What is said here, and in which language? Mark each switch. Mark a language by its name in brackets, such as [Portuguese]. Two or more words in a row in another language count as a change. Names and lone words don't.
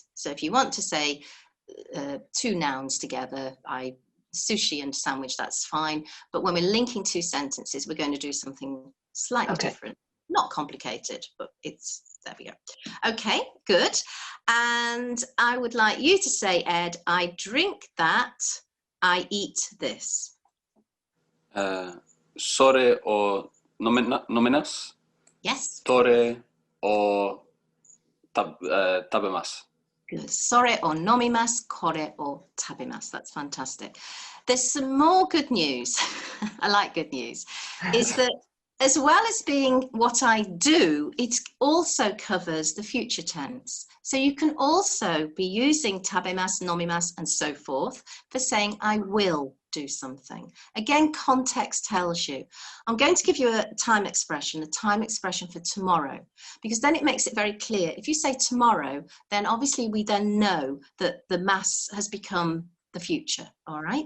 [English] So if you want to say two nouns together, sushi and sandwich, that's fine. But when we're linking two sentences, we're going to do something slightly different. Not complicated, but there we go. Okay, good. And I would like you to say, Ed, I drink that, I eat this. [Japanese] Sore o nomimasu. [English] Yes. [Japanese] Tore o tabemasu. [English] Good. [Japanese] Sore o nomimasu, kore o tabemasu. [English] That's fantastic. There's some more good news. I like good news. Is that as well as being what I do, it also covers the future tense. So you can also be using [Japanese] tabemasu, nomimasu, [English] and so forth for saying I will do something. Again, context tells you. I'm going to give you a time expression for tomorrow, because then it makes it very clear. If you say tomorrow, then obviously we then know that the mass has become the future, all right?